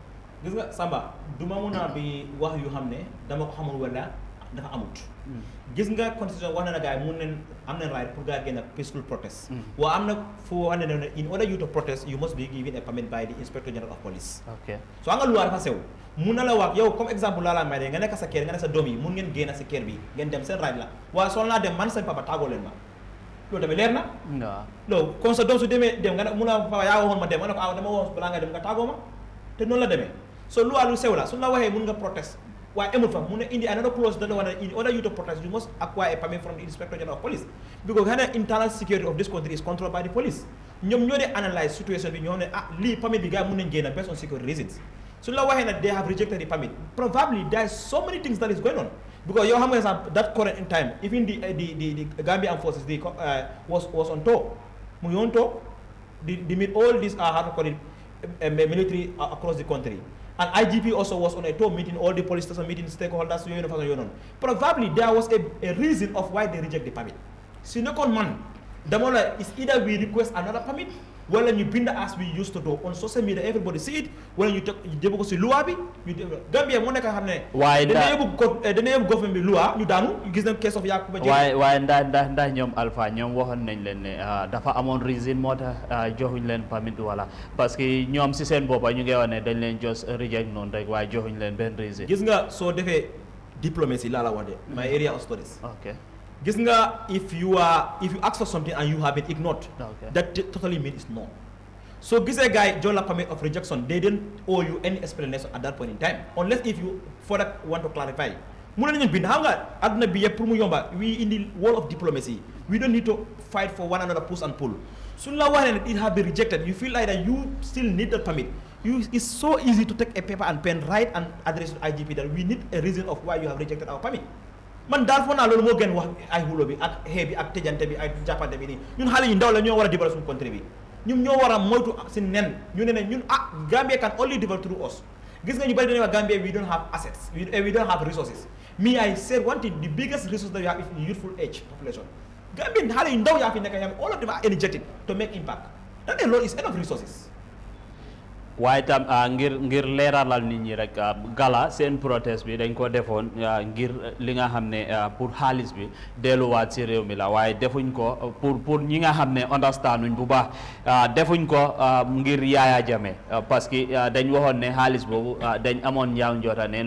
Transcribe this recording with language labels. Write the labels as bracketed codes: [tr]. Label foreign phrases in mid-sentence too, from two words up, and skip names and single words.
[wo] gis nga Samba du ma mun a bi wax yu xam ne dama ko xamul wala dafa amut gis nga constitution wax na gars yi mun nañ am nañ right pour gars yi génn [en] peaceful protest [wo] waaw am na foo xam ne [en] in order you to protest you must be given a permit by the Inspector General of Police [wo] so nga loi dafa sew mun na la wax yow [fr] comme exemple [wo] laa la may de nga nekk sa kër nga ne sa doom yi mun ngeen génn si kër bi ngeen dem seen right la waaye soo naa dem man seen papa tàggoo leen ma loolu tamit leer na loolu comme sa doom su demee dem nga ne mun a papa yaa waxoon ma dem nga ne ko dama wax balaa nga dem nga tàggoo ma te noonu la demee so loi lu sew la suñu la waxee mun nga protest waaye amul fa mun na indi [en] another clause [wo] da la wax ne [en] in order you to protest you must acquire a permit from the Inspector General of Police because [wo] xëy na [en] internal security of this country is controlled by the police [wo] ñoom ñoo dee [fr] analyse situation [wo] bi ñoo ne lii permit bi gars yi mun nañ génn [en] based on security reasons [wo] suñu la waxee ne [en] they have rejected the permit probably there is so many things that is going on because [wo] yow xam nga sax [en] that current in time even the Gambian forces was on tour [wo] mu ngi [en] on tour di meet all these how to call it military across the country and IGP also was on a tour meeting all the police station meeting stakeholders [wo] yooyu façon yooyu noonu [en] probably there was a reason of why they reject the permit [wo] si nekkoon man dama la [en] is either we request another permit [wo] wala ñu bind [en] as we used to do on social media everybody see it [wo] wala ñu jëb ko si loi bi ñu Gambia moo nekk xam ne waaye dana yóbbu government bi loi ñu daanu gis na [en] case of Yakuba [wo] waaye ndax ñoom Alpha ñoom waxoon nañ leen ne dafa amoon reason moo tax joxuñ leen permit wala [fr] parce que [wo] ñoom si seen boppa ñu ngi wax ne dañ leen [en] just reject [wo] noonu rek waaye joxuñ leen benn reason gis nga soo defee diplomacy laa la wax de [en] my area of studies gis nga if you ask for something and you have it ignored that totally means no so [wo] gisee gars yi jox la [en] permit of rejection they didn't owe you any explanation at that point in time unless if you further want to clarify [wo] mun nañu bind xam nga àdduna bi yëpp pour mu yomba [en] we in the world of diplomacy we don't need to fight for one another push and pull [wo] suñ la waxee ne [en] it have been rejected you feel like that you still need that permit it's so easy to take a paper and pen write and address to IGP that we need a reason of why you have rejected our permit [wo] man daal foog naa loolu moo gën wax ay xulo bi ak xee bi ak tëjante bi ay jàppante bi nii ñun xale yu ndaw la ñoo war a dimbal suñu country bi ñun ñoo war a moytu si nen ñu ne ñun Gambia [en] can only develop through us [wo] gis nga ñu bari dañuy wax Gambia [en] we don't have assets we don't have resources me I said one thing the biggest resource that you have is youthful age population [wo] Gambia xale yu ndaw yaa fi nekk [en] all of them are energetic to make impact that [wo] loolu [en] is enough resources [wo] waaye tam ngir leeralal nit ñi rek gala seen protest bi dañ ko defoon ngir li nga xam ne pour xaalis bi delluwaat si réew mi la waaye defuñ ko pour ñi nga xam ne understand nuñ bu baax defuñ ko ngir Yaya Jammeh [fr] parce que [wo] dañ waxoon ne xaalis boobu dañ amoon ñaaw njota ne